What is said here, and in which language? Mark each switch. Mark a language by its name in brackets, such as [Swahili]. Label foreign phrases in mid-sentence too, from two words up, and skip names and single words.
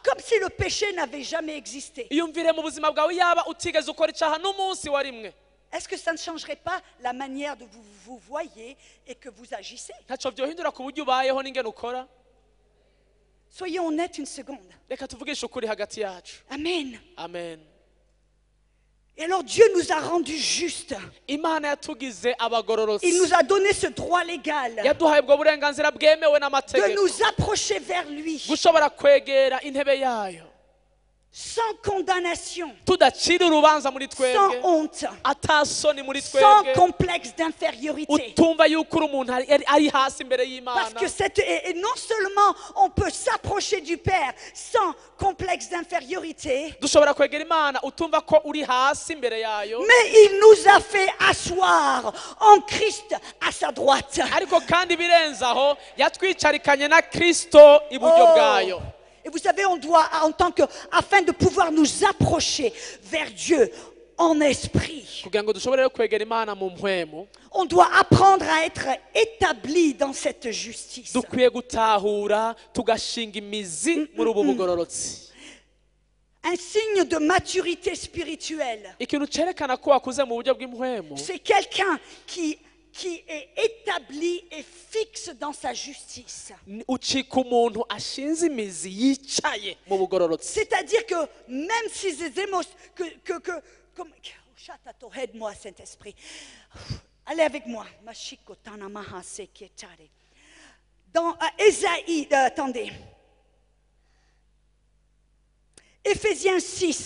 [French] Comme si le péché n'avait jamais existé. [Rundi] iyumvire mu buzima bwawe yaba utigeze ukora icaha n'umunsi wa rimwe. [French] Est-ce que ça ne changerait pas la manière de vous voyez et que vous agissez? [Rundi] ntaco vyohindura ku buryo ubayeho n'ingene ukora. [French] Soyons honnêtes une seconde. [Rundi] reka tuvugishe ukuri hagati yacu. [French] Amen. [Rundi] Amen. [French] Et alors Dieu nous a rendus justes. [Rundi] imana yatugize [French] Il [Rundi] abagororotsi, [French] nous a donné ce droit légal [Rundi] yaduhaye ubwo burenganzira bwemewe [French] de [Rundi] n'amategeko [French] nous approcher vers lui [Rundi] gushobora kwegera intebe yayo [French] sans condamnation, [Rundi] tudacira urubanza muri [French] sans [Rundi] twebwe, [French] honte, [Rundi] atasoni muri [French] sans [Rundi] twebwe, [French] complexe d'infériorité. [Rundi] utumva yuko uri umuntu ari hasi imbere [French] Parce [Rundi] y'imana. [French] que et non seulement on peut s'approcher du Père sans complexe d'infériorité, [Rundi] dushobora kwegera imana utumva ko uri hasi imbere yayo, [French] mais il nous a fait asseoir en Christ à sa droite. [Rundi] ariko kandi birenze aho yatwicarikanye na kristo iburyo bwayo. [French] Et vous savez, on doit, afin de pouvoir nous approcher vers Dieu en esprit, [Rundi] kugira ngo dushobore rero kwegera imana mu mpwemu, [French] on doit apprendre à être établi dans cette justice. [Rundi] dukwiye gutahura tugashinga imizi muri ubu bugororotsi. [French] Un signe de maturité spirituelle, [Rundi] ikintu cerekana ko wakuze mu buryo bw'impwemu, [French] c'est quelqu'un qui est établi et fixe dans sa justice. [Rundi] ucika umuntu ashinze imizi yicaye mu bugororotsi. [French] C'est-à-dire que même si ces émotions... comme, Chatato, aide-moi, Saint-Esprit. Allez avec moi. Dans Ésaïe, attendez. Éphésiens 6.